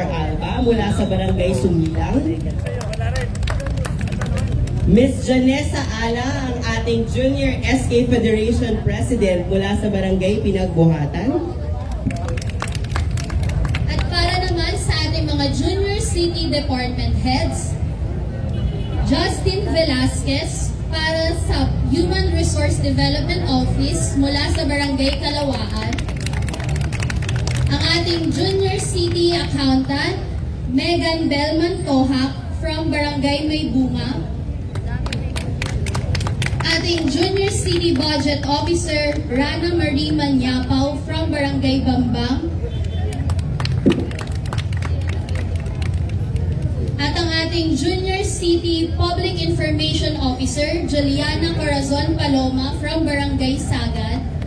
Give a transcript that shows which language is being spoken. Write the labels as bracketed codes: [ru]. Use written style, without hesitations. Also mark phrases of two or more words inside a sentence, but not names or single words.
[tl] Alba mula sa Barangay Sumilang. Miss Janessa Ala, ang ating Junior SK Federation President mula sa Barangay Pinagbuhatan. City Department Heads, Justin Velasquez para sa Human Resource Development Office mula sa Barangay Kalawaan, ang ating Junior City Accountant, Megan Belman Tohak from Barangay Maybunga, ating Junior City Budget Officer, Rana Marie Manyapaw from Barangay Bambang, at ang ating Junior City Public Information Officer, Juliana Corazon Paloma from Barangay Sagad,